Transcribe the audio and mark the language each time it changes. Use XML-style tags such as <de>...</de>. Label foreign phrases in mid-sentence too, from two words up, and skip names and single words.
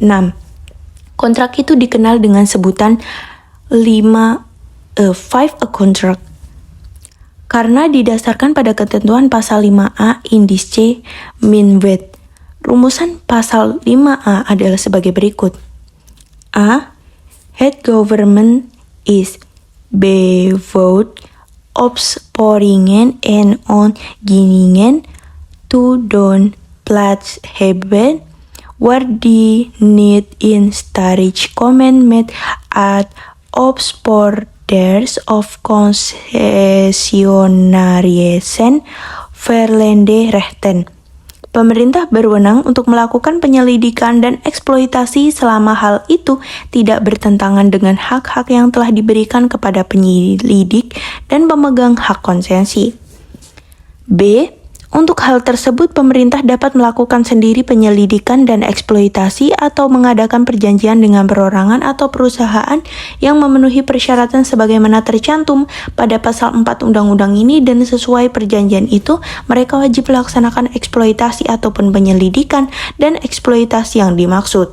<id>Kontrak itu dikenal dengan sebutan 5A contract karena didasarkan pada ketentuan pasal 5A Indische Mijnwet. Rumusan pasal 5A adalah sebagai berikut. A.</id> <nl>Het government is bevoegd opsporingen en ontginningen te doen plaats hebben waar die niet in strijd komen met het opsporters of concessionarissen verleende rechten.</nl> <id>Pemerintah berwenang untuk melakukan penyelidikan dan eksploitasi selama hal itu tidak bertentangan dengan hak-hak yang telah diberikan kepada penyelidik dan pemegang hak konsesi. B. Untuk hal tersebut, pemerintah dapat melakukan sendiri penyelidikan dan eksploitasi atau mengadakan perjanjian dengan perorangan atau perusahaan yang memenuhi persyaratan sebagaimana tercantum pada pasal 4 undang-undang ini, dan sesuai perjanjian itu, mereka wajib melaksanakan eksploitasi ataupun penyelidikan dan eksploitasi yang dimaksud.</id>